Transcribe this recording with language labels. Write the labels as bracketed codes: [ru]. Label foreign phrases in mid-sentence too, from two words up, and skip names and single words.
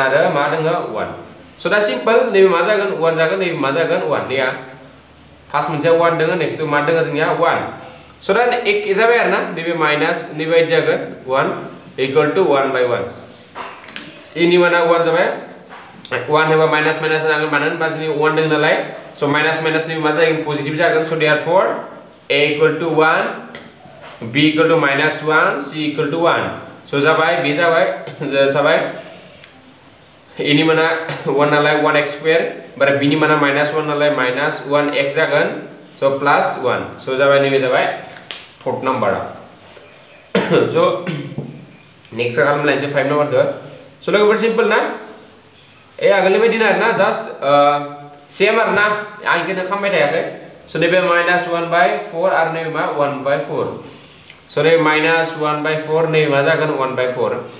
[brx] आरो मा दङ 1 स' दा सिम्पल नैबे मा जागोन 1 जागोन नैबे मा जागोन 1 नैया फार्स्ट मोनसेया 1 दङ नेक्स्ट मा दङ जोंनिया 1 स' दा एक जाबाय आरोना नैबे माइनास नैबे जागोन 1 [en] equal to [brx] 1 बाय 1 इनि माना 1 जाबाय 1 होबा माइनास माइनास जागोन मानो होनबा जोंनि 1 दङ नालाय स' माइनास माइनास नि मा जागोन पजिटिभ जागोन स' देयरफॉर [en] a equal to 1 b equal to minus 1 c equal to 1 [brx] स' जाबाय बे जाबाय [en] a नि माना 1 [brx] नालाय 1x स्क्वायर ओमफ्राय b नि माना माइनास 1 नालाय माइनास 1x जागोन स' प्लस 1 स' जाबाय नैबे जाबाय फोर्थ नाम्बारा स' नेक्स्ट खालामलायनोसै 5 नाम्बारखौ स' लोगोफोर सिम्पल ना आगोलनि बायदिनो आरोना [en] just same [brx] आरोना आं इखौनो खालामबाय थायाखै स' नैबे [en] minus 1 by 4 [brx] आरो नैबे मा 1 बाय 4 स' नैबे माइनास 1 बाय 4 नैबे मा जागोन 1 बाय 4